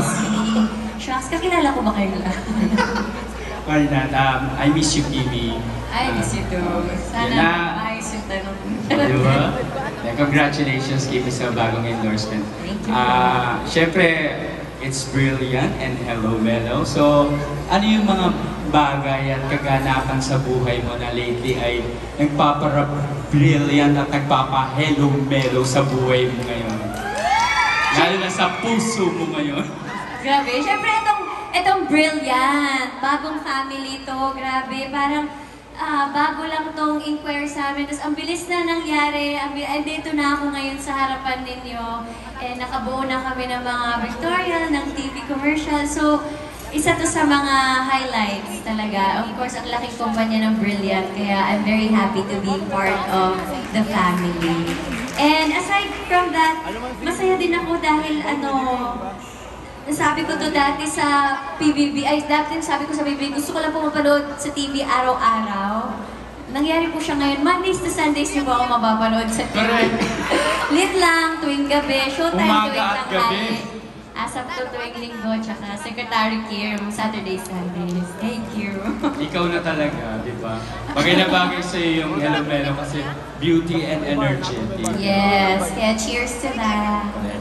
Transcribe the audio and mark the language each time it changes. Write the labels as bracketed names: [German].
[Filipino] busy. Shucks, kakilala ko ba kayo na? [English] Why not? I miss you, Kimi. Ay, miss you too. Sana [Filipino] Yan na. maayos yung tanong. Diba? Congratulations, Kimi, sa bagong endorsement. [English] Thank you. [Filipino] Siyempre, [English] It's Brilliant and Hello Mellow. [Filipino] So, ano yung mga bagay at kaganapan sa buhay mo na lately ay nagpapara-brilliant at nagpapa-hello mellow sa buhay mo ngayon? Lalo na sa puso mo ngayon. Grabe. Siyempre, itong Brilliant. Bagong family to. Grabe. Parang bago lang tong inquire sa amin. Tapos ang bilis na nangyari. Andito na ako ngayon sa harapan ninyo. Nakabuo na kami ng mga Victorial, ng TV commercial. So, isa to sa mga highlights talaga. Of course, ang laking kumpanya ng Brilliant. [English] Kaya I'm very happy to be part of the family. [Filipino] And aside from that, masaya din ako dahil nasabi ko to dati sa PBB, dati sabi ko sa PBB, gusto ko lang po mapanood sa TV araw-araw. Nangyari po siya ngayon, [English] Mondays to Sundays [Filipino] niyo po ako mapapanood sa TV. Lit lang, tuwing gabi, showtime tuwing tanghali. Asap to tuwing linggo, tsaka Secretary Kim, Saturday, Sundays. [English] Thank you. [Filipino] Ikaw na talaga, di ba? Bagay na bagay sa'yo yung Hello Mellow kasi [English] beauty and energy. Yes, kaya cheers to that.